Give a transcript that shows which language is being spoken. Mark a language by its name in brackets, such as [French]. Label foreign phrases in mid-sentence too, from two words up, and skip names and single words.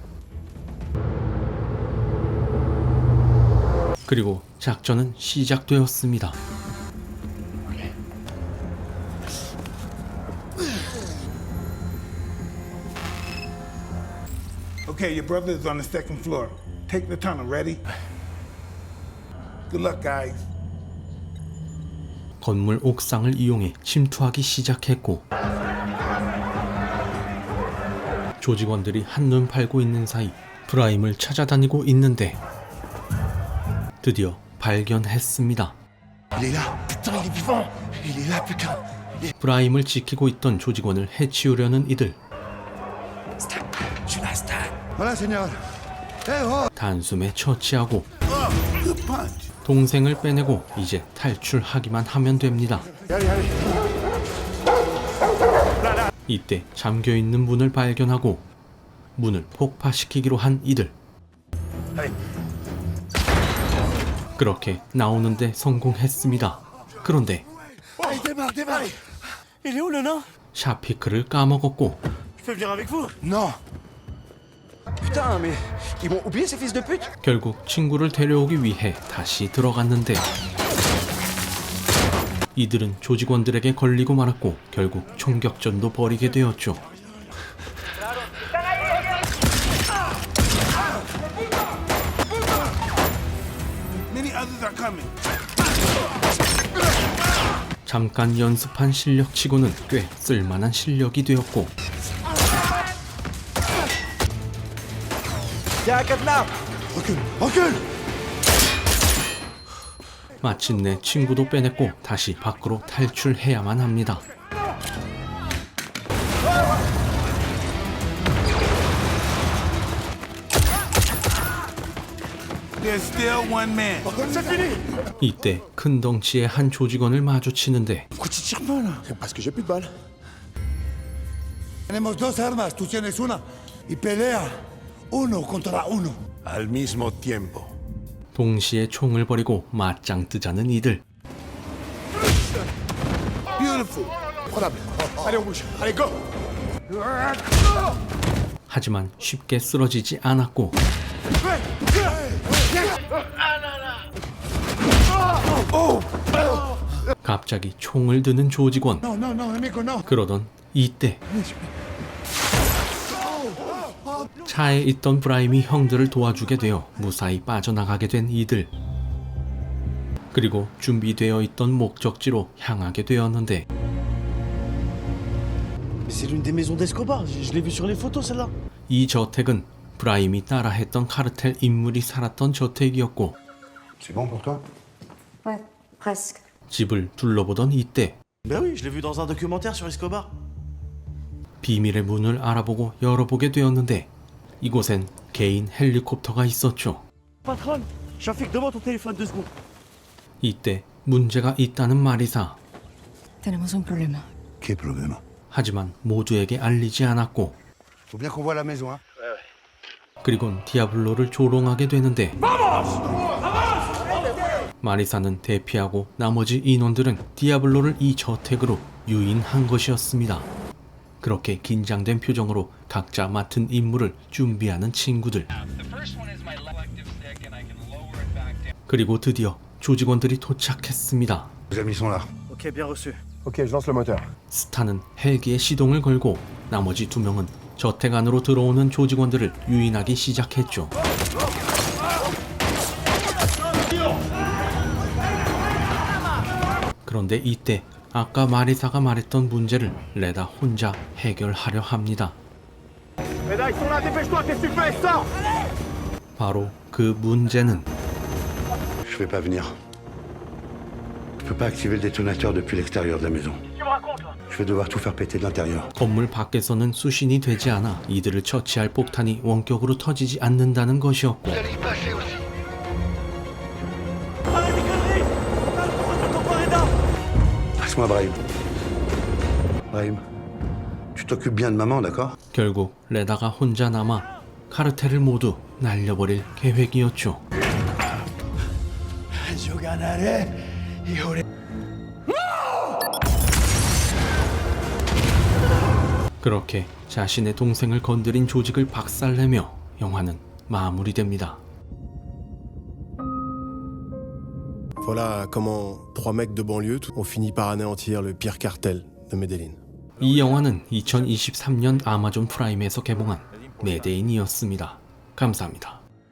[Korean] 그리고 작전은 시작되었습니다. [English] Okay, your brother is on the second floor. Take the tunnel, ready? Good luck, guys. [Korean] 건물 옥상을 이용해 침투하기 시작했고 조직원들이 한눈 팔고 있는 사이 브라임을 찾아다니고 있는데 드디어 발견했습니다. [French] Il est là. Putain, il est vivant. Il est là, putain. [Korean] 브라임을 지키고 있던 조직원을 해치우려는 이들. [French] Voilà, Seigneur. Hey, oh. [Korean] 단숨에 처치하고 [English] Good punch. [Korean] 동생을 빼내고 이제 탈출하기만 하면 됩니다. 이때 잠겨있는 문을 발견하고 문을 폭파시키기로 한 이들. 그렇게 나오는데 성공했습니다. 그런데 [French] Allez, démarre, démarre. Il est où, le nain? [Korean] 샤피크를 까먹었고 [French] Je peux venir avec vous? Non. Putain, mais ils m'ont oublié ces fils de pute. [Korean] 결국 친구를 데려오기 위해 다시 들어갔는데 이들은 조직원들에게 걸리고 말았고 결국 총격전도 벌이게 되었죠. [English] Many others are coming. [Korean] 잠깐 연습한 실력치고는 꽤 쓸만한 실력이 되었고 마침내 친구도 빼냈고 다시 밖으로 탈출해야만 합니다. [English] There's still one man. [Korean] 이때 큰 덩치의 한 조직원을 마주치는데 [French] Pourquoi tu tires pas là? Parce que j'ai plus de balles. [Spanish] Tenemos dos armas, tú tienes una. Y pelea uno contra uno. Al mismo tiempo. [Korean] 동시에 총을 버리고 맞짱 뜨자는 이들. [English] Beautiful. [French] Allez, on bouge. Allez, go. [Korean] 하지만 쉽게 쓰러지지 않았고 갑자기 총을 드는 조직원. [Spanish] No, no, no, amigo, no. [Korean] 그러던 이때 차에 있던 브라임이 형들을 도와주게 되어 무사히 빠져나가게 된 이들. 그리고 준비되어 있던 목적지로 향하게 되었는데 [French] Mais c'est l'une des maisons d'Escobar. Je l'ai vu sur les photos, celle-là. [Korean] 이 저택은 브라임이 따라했던 카르텔 인물이 살았던 저택이었고 [French] C'est bon pour toi? Ouais, presque. [Korean] 집을 둘러보던 이때 [French] Ben oui, je l'ai vu dans un documentaire sur Escobar. [Korean] 비밀의 문을 알아보고 열어보게 되었는데 이곳엔 개인 헬리콥터가 있었죠. [French] Patron, Shafik, demande ton téléphone 2 secondes. [Korean] 이때 문제가 있다는 마리사. [Spanish] Tenemos un problema. [French] Quel problème? [Korean] 하지만 모두에게 알리지 않았고 [French] Faut bien qu'on voit la maison, hein? [Korean] 그리곤 디아블로를 조롱하게 되는데 마리사는 대피하고 나머지 인원들은 디아블로를 이 저택으로 유인한 것이었습니다. 그렇게 긴장된 표정으로 각자 맡은 임무를 준비하는 친구들. 그리고 드디어 조직원들이 도착했습니다. [French] Les amis sont là. Ok, bien reçu. Ok, je lance le moteur. [Korean] 스타는 헬기에 시동을 걸고 나머지 두 명은 저택 안으로 들어오는 조직원들을 유인하기 시작했죠. 그런데 이때 아까 마리사가 말했던 문제를 레다 혼자 해결하려 합니다. 바로 그 문제는 [French] Je vais pas venir. Je peux pas activer le détonateur depuis l'extérieur de la maison. Je vais devoir tout faire péter de l'intérieur. [Korean] 건물 밖에서는 수신이 되지 않아 이들을 처치할 폭탄이 원격으로 터지지 않는다는 것이었고 [French] Passe-moi Brahim. Brahim, tu t'occupes bien de maman, d'accord? [Korean] 결국 레다가 혼자 남아 카르텔을 모두 날려버릴 계획이었죠. 그렇게 자신의 동생을 건드린 조직을 박살내며 영화는 마무리됩니다. [French] Voilà comment 3 mecs de banlieue ont fini par anéantir le pire cartel de Medellín. [Korean] 이 영화는 2023년 아마존 프라임에서 개봉한 메데인이었습니다. 감사합니다.